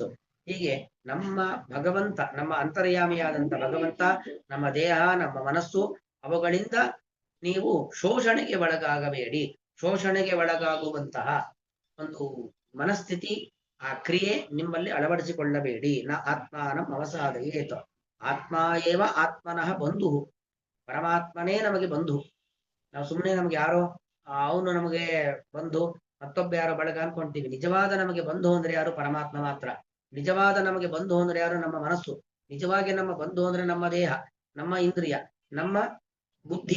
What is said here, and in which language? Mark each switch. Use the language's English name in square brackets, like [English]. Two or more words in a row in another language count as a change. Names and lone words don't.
[Kannada] ಹೀಗೆ ನಮ್ಮ ಭಗವಂತ, ನಮ್ಮ ಅಂತರ್ಯಾಮಿಯಾದಂತ ಭಗವಂತ, ನಮ್ಮ ದೇಹ, ನಮ್ಮ ಮನಸ್ಸು, ಅವುಗಳಿಂದ ನೀವು ಶೋಷಣೆಗೆ ಒಳಗಾಗಬೇಡಿ. ಶೋಷಣೆಗೆ ಒಳಗಾಗುವಂತಹ ಒಂದು ಮನಸ್ಥಿತಿ, ಆ ಕ್ರಿಯೆ ನಿಮ್ಮಲ್ಲಿ ಅಳವಡಿಸಿಕೊಳ್ಳಬೇಡಿ. [Sanskrit] ನ ಆತ್ಮಾನಂ ಅವಸಾದಯೇತು. ಆತ್ಮ ಏವ ಆತ್ಮನಃ ಬಂಧು, [Kannada] ಪರಮಾತ್ಮನೇ ನಮಗೆ ಬಂಧು. ನಾವು ಸುಮ್ಮನೆ ನಮ್ಗೆ ಯಾರೋ ಅವನು ನಮಗೆ ಬಂಧು, ಮತ್ತೊಬ್ಬ ಯಾರೋ ಬಳಗ ಅನ್ಕೊಂತೀವಿ. ನಿಜವಾದ ನಮಗೆ ಬಂಧು ಅಂದ್ರೆ ಯಾರು? ಪರಮಾತ್ಮ ಮಾತ್ರ. ನಿಜವಾದ ನಮಗೆ ಬಂಧು ಅಂದ್ರೆ ಯಾರು? ನಮ್ಮ ಮನಸ್ಸು. ನಿಜವಾಗಿ ನಮ್ಮ ಬಂಧು ಅಂದ್ರೆ ನಮ್ಮ ದೇಹ, ನಮ್ಮ ಇಂದ್ರಿಯ, ನಮ್ಮ ಬುದ್ಧಿ.